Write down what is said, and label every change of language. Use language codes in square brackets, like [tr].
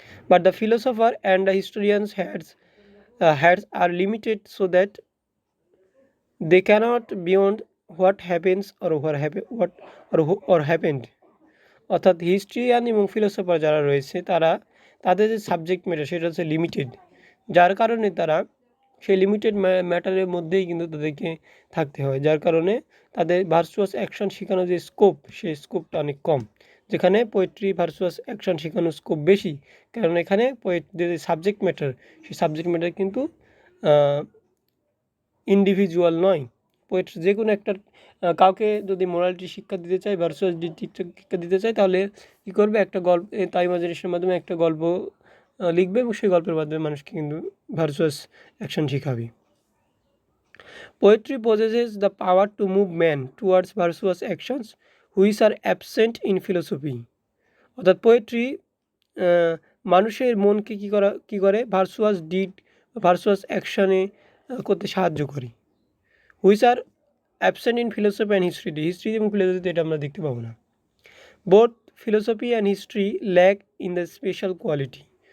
[en] But the philosopher and the historians heads are limited so that they cannot beyond what happens or happened. [bn] অর্থাৎ historian এবং philosopher যারা রয়েছে তাদের যে subject matter সেটা হচ্ছে লিমিটেড, যার কারণে তারা সেই লিমিটেড ম্যাটারের মধ্যেই কিন্তু তাদেরকে থাকতে হয়, যার কারণে তাদের ভার্চুয়াস অ্যাকশন শেখানোর যে স্কোপ সেই স্কোপটা অনেক কম। যেখানে পোয়েট্রি ভার্চুয়াস অ্যাকশন শেখানোর স্কোপ বেশি, কারণ এখানে পোয়েট্রির যে সাবজেক্ট ম্যাটার সেই সাবজেক্ট ম্যাটার কিন্তু ইন্ডিভিজুয়াল নয়। পোয়েট্রি যে কোনো একটা কাউকে যদি মোরালিটি শিক্ষা দিতে চায়, ভার্চুয়াস শিক্ষা দিতে চায়, তাহলে কী করবে, একটা গল্প তার ইমাজিনেশনের মাধ্যমে একটা গল্প লিখবে এবং সেই গল্পের মাধ্যমে মানুষকে কিন্তু ভার্চুয়াস অ্যাকশন শেখাবে। [en] Poetry possesses the power to move man towards virtuous actions which are absent in philosophy. [bn] অর্থাৎ পোয়েট্রি মানুষের মনকে কী করে ভার্চুয়াস অ্যাকশনে করতে সাহায্য করে, [en] which are absent in philosophy and history [bn] এবং ফিলোসফিতে এটা আমরা দেখতে পাবো না। [en] Both philosophy and history lack in the special quality.